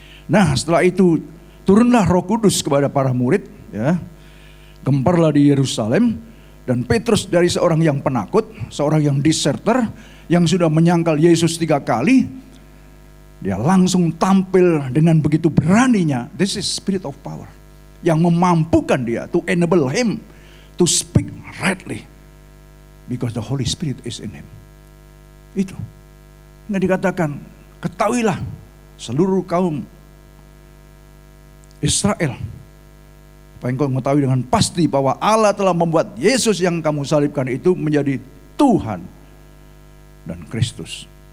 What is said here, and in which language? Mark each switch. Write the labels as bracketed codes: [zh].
[id] Nah setelah itu turunlah Roh Kudus kepada para murid, ya, gemparlah di Yerusalem, dan Petrus dari seorang yang penakut, seorang yang deserter, yang sudah menyangkal Yesus 3 kali, dia langsung tampil dengan begitu beraninya. [en] This is spirit of power, [id] yang memampukan dia [en] to enable him to speak rightly because the Holy Spirit is in him. [id] Itu nggak dikatakan, ketahuilah seluruh kaum Israel, supaya engkau mengetahui dengan pasti bahwa Allah telah membuat Yesus yang kamu salibkan itu menjadi Tuhan dan Kristus.